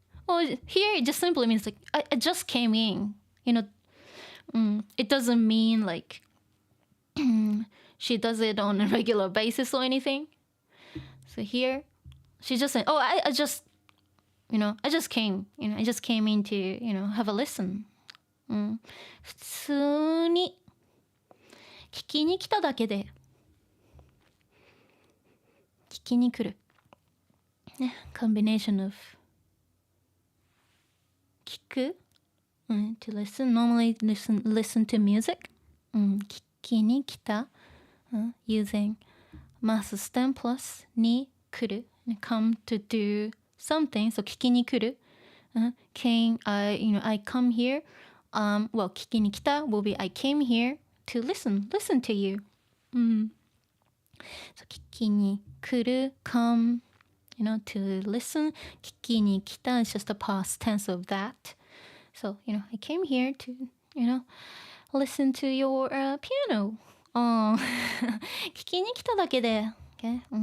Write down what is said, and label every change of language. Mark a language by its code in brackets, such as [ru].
[en] Or here it just simply means like I just came in. It doesn't mean like she does it on a regular basis or anything. So here she's just saying, I just came. I just came in to have a listen. [ja] 普通に聞きに来ただけで聞きに来る。 [en] ね、combination of 聞く、to listen, normally listen to music、 [ja] 聞きに来た、 [en] using mass stem plus に来る、come to do something, so [ja] 聞きに来る、 [en] came, I come here, well [ja] 聞きに来た will be [en] I came here to listen to you、so 聞きに来る come to listen. [ja] 聞きに来た [en] is just the past tense of that. So, I came here to, listen to your piano. [ja] 聞きに来ただけで [en] okay?